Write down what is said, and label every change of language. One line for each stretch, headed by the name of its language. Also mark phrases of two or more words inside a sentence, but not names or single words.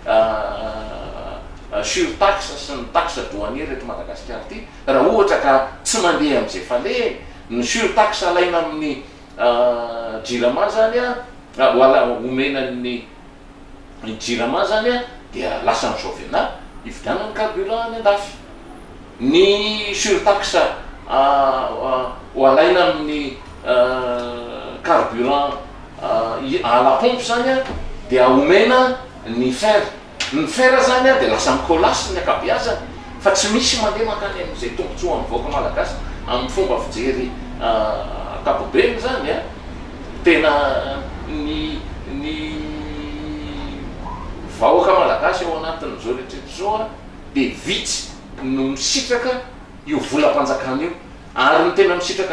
Malagasy: surtaxe sy ny
French: taxe douanière
Malagasy: eto Madagasikara ty raha ohatra ka tsy mandeha am'izay fale ny surtaxe alaina amin'ny jirama zany a wala omenan'ny jirama zany a dia lasa ny sauvena ividianany carburant any andafy ny surtaxe ho alaina amin'ny
French: carburant à la pompe
Malagasy: zany a dia omena ny fer zany a dia lasa mikolasy ny akabeazany fa tsy misy mandeha makany am'izay tombontsoa amin'ny vahoaka malagasy amin'ny fomba fijery akapobeny zany a tena ny vahoaka malagasy ao anatin'izao rehetrrehetra zao a dia vitsy no misitraka io volam-panjakana io ary ny tena misitraka